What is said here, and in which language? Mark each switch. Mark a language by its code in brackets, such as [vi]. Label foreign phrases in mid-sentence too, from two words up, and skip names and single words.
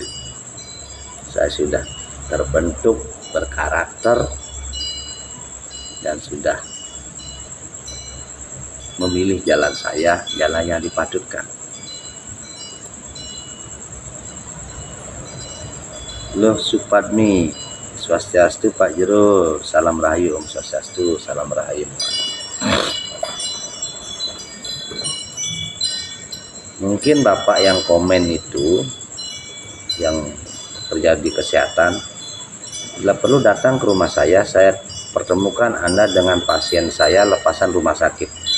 [id] Saya sudah terbentuk, berkarakter, dan sudah memilih jalan saya, jalan yang dipatutkan. Loh Supadmi, [ban] Swastiastu Pak Jero, [id] salam rahayu. [ban] Om Swastiastu, [id] salam rahayu. Mungkin Bapak yang komen itu, yang terjadi kesehatan, bila perlu datang ke rumah saya pertemukan Anda dengan pasien saya lepasan rumah sakit.